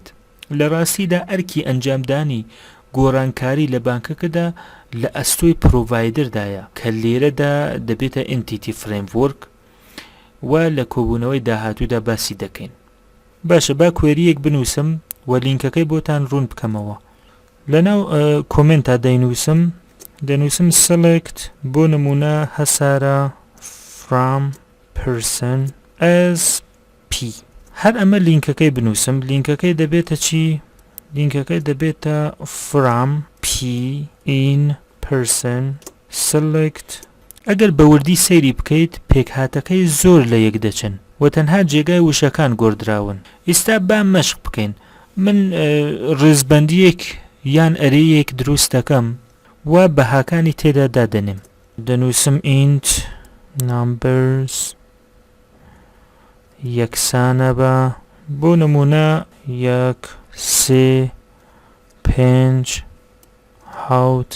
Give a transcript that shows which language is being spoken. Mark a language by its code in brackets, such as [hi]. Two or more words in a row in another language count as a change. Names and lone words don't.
[ckb] لە ڕاستیدا ئەرکی ئەنجامدانی گۆڕانکاری لە بانکەکەدا لە ئەستۆی پرۆڤایدەردایە کە لێرەدا دەبێتە Entity Framework و لە کۆبوونەوەی داهاتوودا باسی دەکەین. باشە، با کوێریەک بنووسم و لینکەکەی بۆتان ڕوون بکەمەوە. لەناو کۆمنتا دەنووسم select بۆ نمونە هەسارە [en] from person as p. [ckb] هەر ئەمە لینکەکەی بنووسم. لینکەکەی دەبێتە چی؟ لینکەکەی دەبێتە [en] from p in person select. [ckb] ئەگەر بەوردی سەیری بکەیت پێکهاتەکەی زۆر لە یەک دەچن و تەنها جێگای وشەکان گۆڕدراون. ئێستا با مەشق بکەین. من ڕێزبەندیەک یان ئەرەیەک دروست دەکەم و بەهاکانی تێدا دادەنێم. دەنووسم [en] int numbers [ckb] یەکسانە بە بۆ نمونە 1 3 5 7.